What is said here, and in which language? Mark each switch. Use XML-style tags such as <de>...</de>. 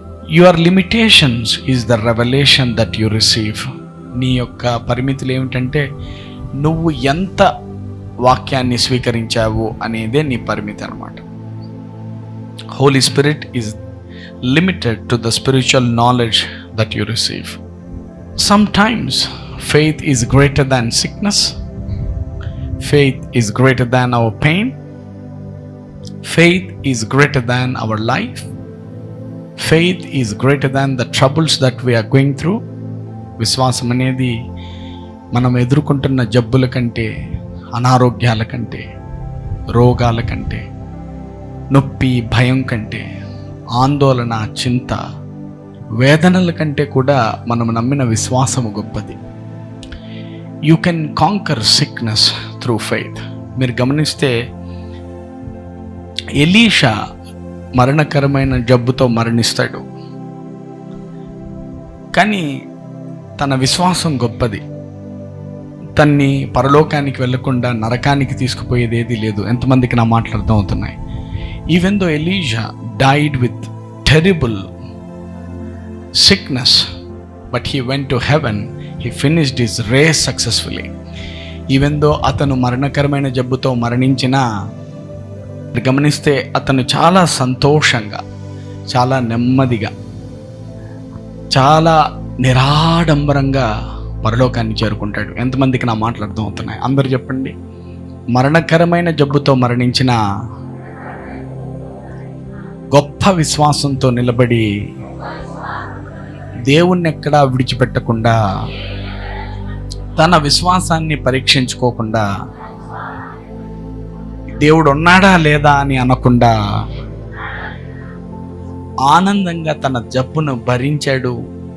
<en>Your limitations is the revolution that you receive.</en> <te>నీ యొక్క పరిమితులు ఏమిటంటే నువ్వు ఎంత వాక్యాన్ని స్వీకరించావు అనేదే నీ పరిమితి అన్నమాట.</te> <en>Holy spirit is limited to the spiritual knowledge that you receive. Sometimes faith is greater than sickness. Faith is greater than our pain. Faith is greater than our life. Faith is greater than the troubles that we are going through.</en> <te>విశ్వాసం అనేది మనం ఎదుర్కొంటున్న జబ్బుల కంటే, అనారోగ్యాల కంటే, రోగాల కంటే, నొప్పి, భయం కంటే, ఆందోళన, చింత, వేదనల కంటే కూడా మనం నమ్మిన విశ్వాసము గొప్పది.</te> <en>You can conquer sickness through faith.</en> <te>మీరు గమనిస్తే ఎలీషా మరణకరమైన జబ్బుతో మరణిస్తాడు, కానీ తన విశ్వాసం గొప్పది. తన్ని పరలోకానికి వెళ్లకుండా నరకానికి తీసుకుపోయేది ఏదీ లేదు. ఎంతమందికి నా మాటలు అర్థం అవుతున్నాయి?</te> <en>Even though Elisha died with terrible sickness, but he went to heaven. He finished his race successfully. Even though</en> <te>అతను మరణకరమైన జబ్బుతో మరణించినా గమనిస్తే అతను చాలా సంతోషంగా, చాలా నెమ్మదిగా, చాలా నిరాడంబరంగా పరలోకాన్ని చేరుకుంటాడు. ఎంతమందికి నా మాటలు అర్థం అవుతున్నాయి? అందరూ చెప్పండి. మరణకరమైన జబ్బుతో మరణించిన గొప్ప విశ్వాసంతో నిలబడి దేవుణ్ణి ఎక్కడా విడిచిపెట్టకుండా, తన విశ్వాసాన్ని పరీక్షించుకోకుండా, దేవుడు ఉన్నాడా లేదా అని అనకుండా ఆనందంగా తన జబ్బును భరించాడు.</te>